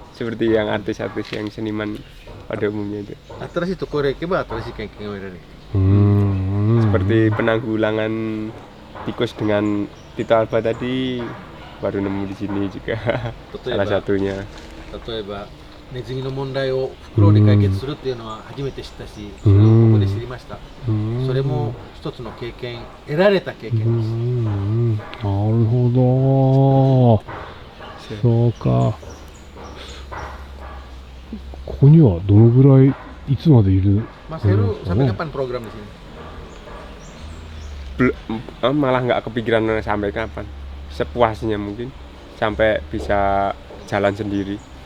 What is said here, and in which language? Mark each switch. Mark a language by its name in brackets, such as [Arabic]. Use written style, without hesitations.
[Indonesian] Seperti yang artis-artis yang seniman pada umumnya itu. [Japanese] 新しいところへ行けば新しい経験が得られる。 [Indonesian] Seperti penanggulangan tikus dengan Tito Alba tadi baru nemu di sini juga. Salah satunya. [Japanese] 例えばネズミの問題を袋で解決するっていうのは初めて知ったし、それをここで知りました。それも一つの経験、得られた経験です。なるほど。そうか。ここにはどのぐらいいつまでいる [Indonesian] Mas Heru sampai kapan program di sini? Malah nggak kepikiran sampai kapan. Sepuasnya mungkin sampai bisa jalan sendiri.